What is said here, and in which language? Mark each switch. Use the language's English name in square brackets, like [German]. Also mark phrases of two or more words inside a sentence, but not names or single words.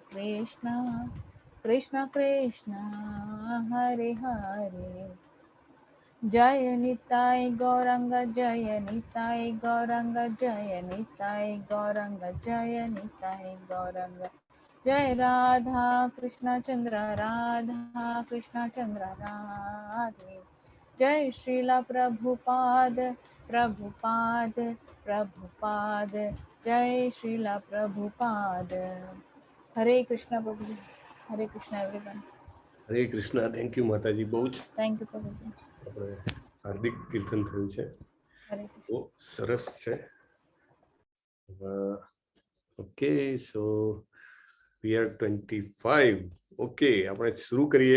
[Sanskrit] Krishna, Krishna Krishna, Hare Hare, Jaya Nitai Gauranga, Jaya Nitai Gauranga, Jaya Nitai Gauranga, Jaya Nitai Gauranga, Jai Radha Krishna Chandra, Radha Krishna Chandra Radhe, Jai Srila Prabhupada, Prabhupada, Prabhupada, Jai Srila Prabhupada. [English] Hare Krishna Prabhuji, Hare Krishna everyone. [Gujarati] હરે કૃષ્ણ. [English] thank you [Gujarati] માતાજી. બહુ જ [English] Thank you Prabhuji. [Gujarati] આપણે હાર્દિક કીર્તન થયું છે, [Sanskrit] Hare Krishna. [Gujarati] બહુ સરસ છે. [English] okay, so we are 25. [Gujarati] ઓકે, આપણે શરૂ કરીએ.